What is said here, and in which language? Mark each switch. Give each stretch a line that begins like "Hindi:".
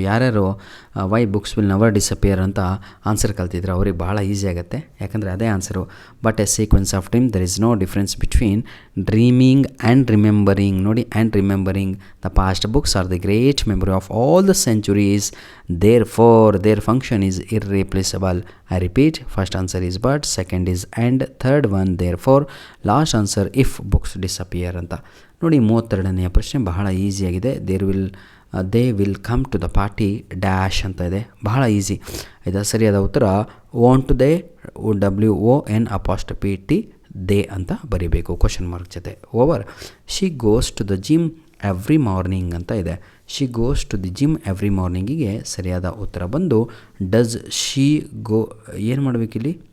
Kannada: ಯಾರ್ಯಾರು
English: why books will never disappear
Kannada: ಅಂತ answer ಕಲ್ತಿದ್ರೆ ಅವ್ರಿಗೆ ಭಾಳ ಈಸಿ ಆಗುತ್ತೆ, ಯಾಕಂದರೆ ಅದೇ answer.
English: But a sequence of dream, there is no difference between dreaming and remembering. ನೋಡಿ, and remembering the past books are the great memory of all the centuries, therefore their function is irreplaceable. I repeat, first answer is but, second is and, third one therefore, last answer if books disappear ಅಂತ.
Kannada: ನೋಡಿ 32ನೆಯ ಪ್ರಶ್ನೆ ಬಹಳ ಈಸಿಯಾಗಿದೆ.
English: they will come to the party dash
Kannada: ಅಂತ ಇದೆ, ಬಹಳ easy. ಆಯಿತಾ, ಸರಿಯಾದ ಉತ್ತರ
English: won't they WON''T they
Kannada: ಅಂತ ಬರೀಬೇಕು ಕ್ವಶನ್ ಮಾರ್ಕ್ ಜೊತೆ. Over.
English: She goes to the gym every morning ಅಂತ ಇದೆ. She goes to the gym every ಮಾರ್ನಿಂಗಿಗೆ
Kannada: ಸರಿಯಾದ ಉತ್ತರ ಬಂದು
English: Does she go.
Kannada: ಏನು ಮಾಡಬೇಕಿಲ್ಲಿ?